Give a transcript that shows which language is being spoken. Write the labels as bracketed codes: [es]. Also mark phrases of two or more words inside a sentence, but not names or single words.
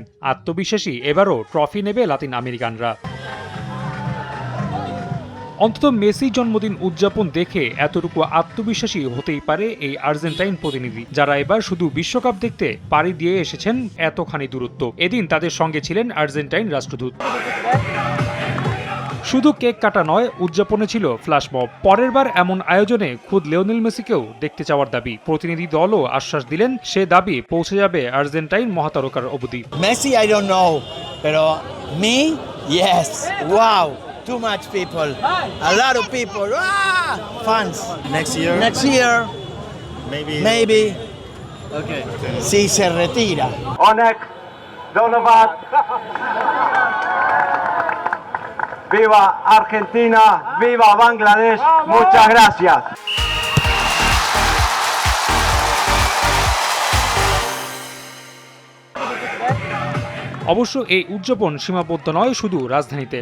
[bn] আত্মবিশ্বাসী এবারও ট্রফি নেবে লাতিন আমেরিকানরা। অন্তত মেসি জন্মদিন উদযাপন দেখে এতটুকু আত্মবিশ্বাসী হতেই পারে এই আর্জেন্টাইন প্রতিনিধি, যারা এবার শুধু বিশ্বকাপ দেখতে পাড়ি দিয়ে এসেছেন এতখানি দূরত্ব। এদিন তাদের সঙ্গে ছিলেন আর্জেন্টাইন রাষ্ট্রদূত। শুধু কেক কাটা নয়, উদযাপনে ছিল ফ্ল্যাশমব। পরের বার এমন আয়োজনে খুদ লিওনেল মেসিকেও দেখতে চাওয়ার দাবি। প্রতিনিধি দলও আশ্বাস দিলেন সে দাবি পৌঁছে যাবে আর্জেন্টাইন মহাতারকার অবধি। [en] Messi, I don't know, pero me, yes, wow, too much people, a lot of people, fans. Next year, maybe, okay. [es] Si se retira. [bn] অনেক ধন্যবাদ। [es] Viva Argentina, viva Bangladesh, muchas gracias. [bn] অবশ্য এই উদযাপন সীমাবদ্ধ নয় শুধু রাজধানীতে।